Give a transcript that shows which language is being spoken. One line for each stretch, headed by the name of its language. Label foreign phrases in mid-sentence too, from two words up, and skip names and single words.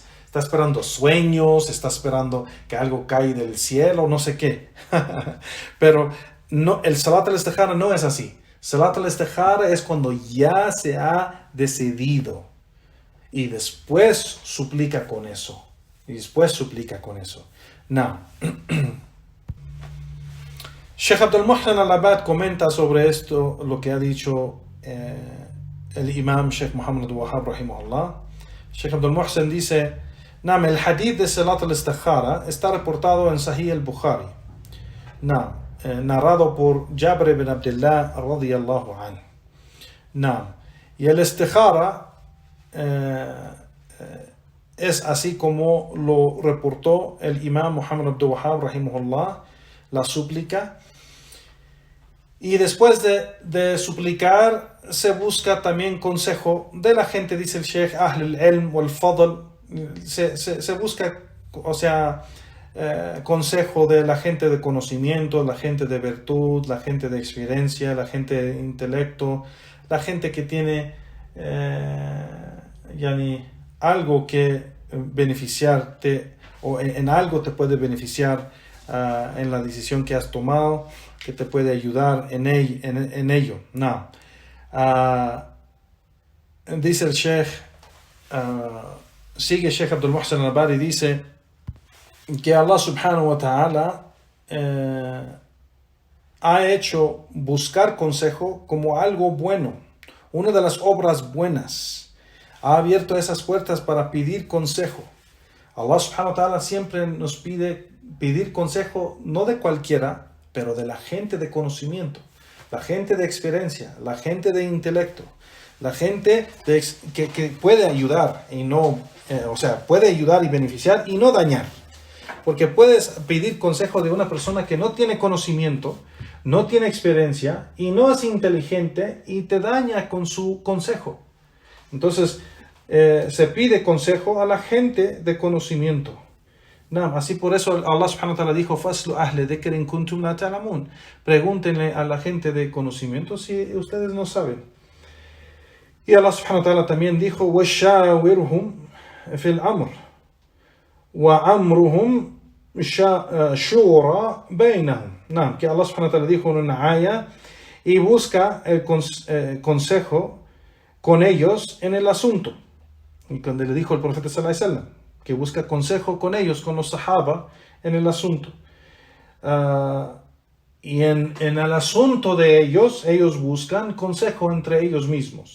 Spanish: Está esperando sueños, está esperando que algo cae del cielo, no sé qué. Pero no, el
Arabic: صلاة الاستخارة
Spanish: no es así.
Arabic: صلاة الاستخارة
Spanish: es cuando ya se ha decidido. Y después suplica con eso. No. Sheikh Abdul Muhsin al-Abbad comenta sobre esto, lo que ha dicho el imam Sheikh Muhammad al-Wahhab rahimahullah. Sheikh Abdul Muhsin dice: Nam, el hadith de
Arabic: صلاة الاستخارة
Spanish: está reportado en Sahih al-Bukhari, narrado por Jabir ibn Abdullah
Arabic: رضي الله عنه.
Spanish: Y el Istikhara es así como lo reportó el imam Muhammad Abdul Wahhab rahimahullah, la súplica. Y después de suplicar se busca también consejo de la gente, dice el Sheikh,
Arabic: أهل العلم والفضل.
Spanish: Se busca, consejo de la gente de conocimiento, la gente de virtud, la gente de experiencia, la gente de intelecto, la gente que tiene algo que beneficiarte, o en algo te puede beneficiar en la decisión que has tomado, que te puede ayudar en ello. Dice el Sheikh, sigue Sheikh Abdul Muhsin al-Abbad y dice que Allah
Arabic: سبحانه وتعالى
Spanish: ha hecho buscar consejo como algo bueno, una de las obras buenas. Ha abierto esas puertas para pedir consejo. Allah
Arabic: سبحانه وتعالى
Spanish: siempre nos pide pedir consejo, no de cualquiera, pero de la gente de conocimiento, la gente de experiencia, la gente de intelecto, la gente que puede ayudar y no, puede ayudar y beneficiar y no dañar. Porque puedes pedir consejo de una persona que no tiene conocimiento, no tiene experiencia y no es inteligente y te daña con su consejo. Entonces, se pide consejo a la gente de conocimiento. Así por eso
Arabic: Allah سبحانه وتعالى dijo: فاسألوا أهل الذكر إن كنتم لا تعلمون.
Spanish: Pregúntenle a la gente de conocimiento si ustedes no saben. Y Allah
Arabic: سبحانه وتعالى
Spanish: también dijo:
Arabic: وَشَاوِرْهُمْ فِي الْأَمْرِ وَأَمْرُهُمْ شُورَى بَيْنَهُمْ.
Spanish: Que Allah
Arabic: سبحانه وتعالى
Spanish: dijo en una ayah: y busca el consejo con ellos en el asunto. Y cuando le dijo el profeta
Arabic: صلى الله عليه وسلم
Spanish: que busca consejo con ellos, con los sahaba, en el asunto. Y en el asunto de ellos buscan consejo entre ellos mismos.